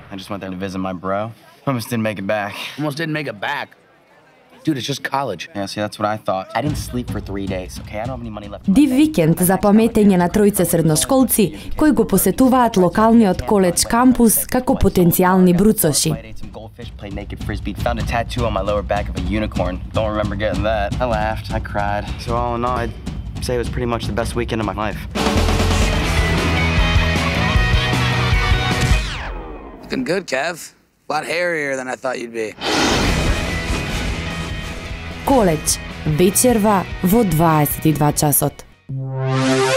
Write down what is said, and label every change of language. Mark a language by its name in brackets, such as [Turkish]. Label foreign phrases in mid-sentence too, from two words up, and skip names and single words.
[English] went there to visit my bro. Almost didn't make it back. Almost didn't make it back. Dude, it's just college. Yeah, see, that's what I thought. I didn't sleep for 3 days, okay? I don't have any money left. [Macedonian] Див викенд за паметење на тројца средношколци кои го посетуваат локалниот коледж кампус како потенцијални бруцоши. [English] Played naked frisbee. Found a tattoo on my lower back of a unicorn. Don't remember getting that. I laughed. I cried. So all in all, I'd say it was pretty much the best weekend of my life. Looking good, Kev. A lot hairier than I thought you'd be. [Macedonian] Коледж вечерва во 22 часот.